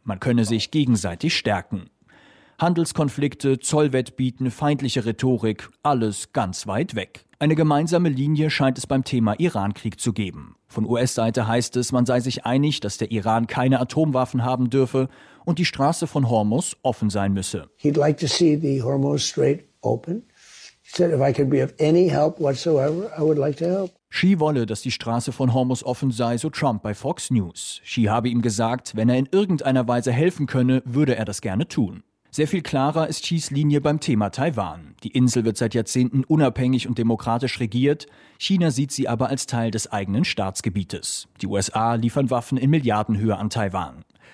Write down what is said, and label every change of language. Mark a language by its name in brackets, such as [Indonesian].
[German] Man könne sich gegenseitig stärken. Handelskonflikte, Zollwettbieten, feindliche Rhetorik, alles ganz weit weg. Eine gemeinsame Linie scheint es beim Thema Iran-Krieg zu geben. Von US-Seite heißt es, man sei sich einig, dass der Iran keine Atomwaffen haben dürfe und die Straße von Hormuz offen sein müsse. [English] He'd like to see the Hormuz Strait open. He said, if I could be of any help whatsoever, I would like to help. [German] Xi wolle, dass die Straße von Hormuz offen sei, so Trump bei Fox News. Xi habe ihm gesagt, wenn er in irgendeiner Weise helfen könne, würde er das gerne tun. Sehr viel klarer ist Xis Linie beim Thema Taiwan. Die Insel wird seit Jahrzehnten unabhängig und demokratisch regiert. China sieht sie aber als Teil des eigenen Staatsgebietes. Die USA liefern Waffen in Milliardenhöhe an Taiwan.